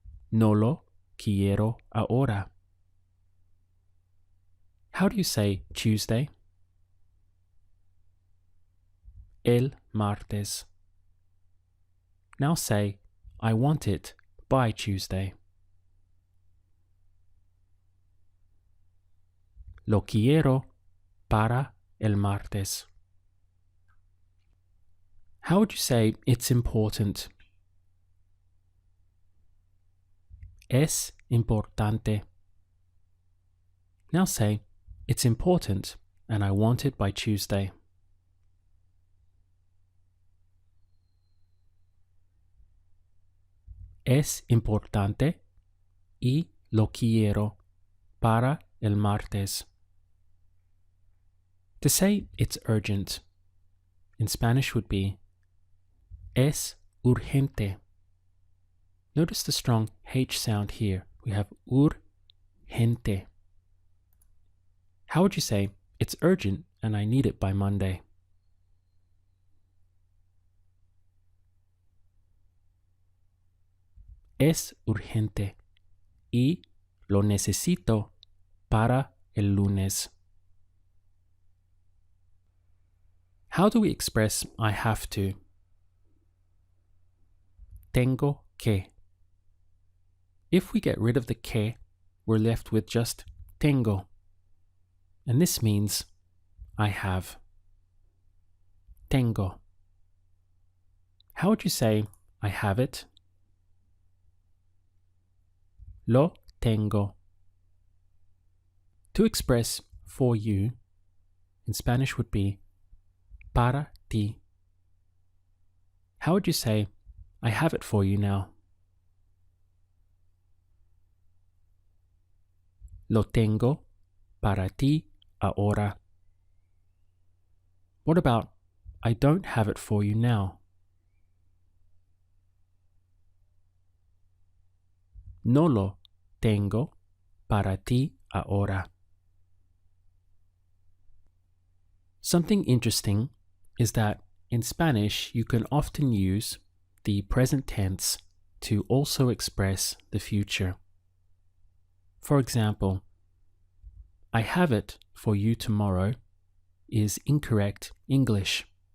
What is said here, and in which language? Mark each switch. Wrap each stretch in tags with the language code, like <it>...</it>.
<es>No lo quiero ahora.</es> <en>How do you say Tuesday?</en> <es>El martes.</es> <en>Now say, I want it by Tuesday.</en> <es>Lo quiero para el martes.</es> <en>How would you say it's important?</en> <es>Es importante.</es> <en>Now say, it's important and I want it by Tuesday.</en> <es>Es importante y lo quiero para el martes.</es> <en>To say it's urgent in Spanish would be</en> <es>es urgente.</es> <en>Notice the strong H sound here. We have urgente. How would you say it's urgent and I need it by Monday?</en> <es>Es urgente y lo necesito para el lunes.</es> <en>How do we express I have to?</en> <es>Tengo que.</es> <en>If we get rid of the que, we're left with just tengo. And this means I have. Tengo. How would you say I have it?</en> <es>Lo tengo.</es> <en>To express for you in Spanish would be</en> <es>para ti.</es> <en>How would you say I have it for you now?</en> <es>Lo tengo para ti ahora.</es> <en>What about I don't have it for you now?</en> <es>No lo tengo para ti ahora.</es> <en>Something interesting is that in Spanish you can often use the present tense to also express the future. For example, I have it for you tomorrow is incorrect English.</en>